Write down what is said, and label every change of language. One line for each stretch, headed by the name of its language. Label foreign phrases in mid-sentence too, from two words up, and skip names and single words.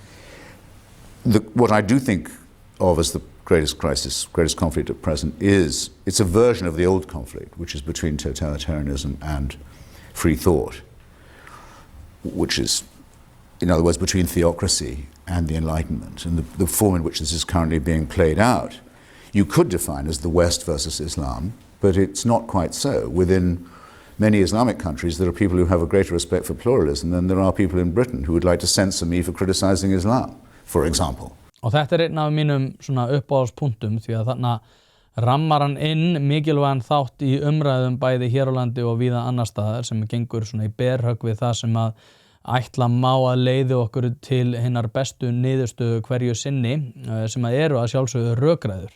English: What I do think of as the greatest crisis, greatest conflict at present it's a version of the old conflict, which is between totalitarianism and free thought, which is, in other words, between theocracy and the Enlightenment, and the form in which this is currently being played out, you could define as the West versus Islam, but it's not quite so. Within many Islamic countries, there are people who have a greater respect for pluralism than there are people in Britain who would like to censor me for criticizing Islam, for example.
Icelandic: Og þetta einn af mínum uppáhaldspunktum því að þarna rammar hann inn mikilvægan þátt í umræðum bæði hér á landi og víða annar staðar sem gengur í berhögg við það sem að ætla má að leiði okkur til hinnar bestu niðurstöðu hverju sinni sem að eru að sjálfsögðu rökræður.